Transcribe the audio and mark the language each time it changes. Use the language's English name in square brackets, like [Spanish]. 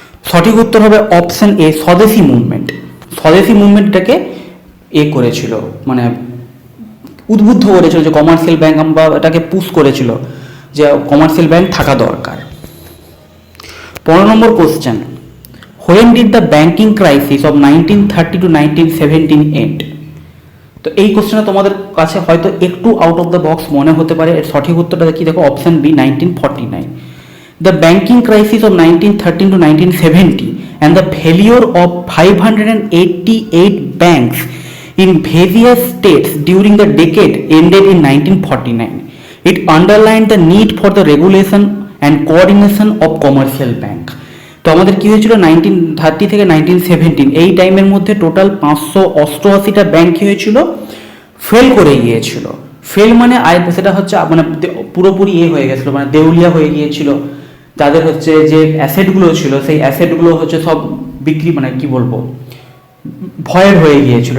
[Bangla] সঠিক উত্তর হবে অপশন এ, স্বদেশি মুভমেন্ট। স্বদেশি মুভমেন্টটাকে করেছিল, মানে উদ্বুদ্ধ করেছিল যে কমার্শিয়াল ব্যাংক, বা এটাকে পুশ করেছিল যে কমার্শিয়াল ব্যাংক থাকা দরকার। [English] 15 নম্বর question, when did the banking crisis of 1930 to 1917 end? [Bangla] তো এই কোশ্চেনটা তোমাদের কাছে হয়তো একটু [English] out of the box [Bangla] মনে হতে পারে। এর সঠিক উত্তরটা কি দেখো, option B 1949। [English] The banking crisis of 1913 to 1970 and the failure of 588 banks in various states during the decade ended in 1949. It underlined the need for the regulation and coordination of commercial bank. [Bangla] তো আমাদের কি হয়েছিল 1930 থেকে 1917 এই টাইমের মধ্যে total 588টা bank কি হয়েছিল, ফেল করে গিয়েছিল। ফেল মানে সেটা হচ্ছে মানে পুরোপুরি হয়ে গেছিল, মানে দেউলিয়া হয়ে গিয়েছিল। যাদের হচ্ছে যে অ্যাসেটগুলো ছিল সেই অ্যাসেটগুলো হচ্ছে সব বিক্রি, মানে কি বলবো, ভয়েড হয়ে গিয়েছিল।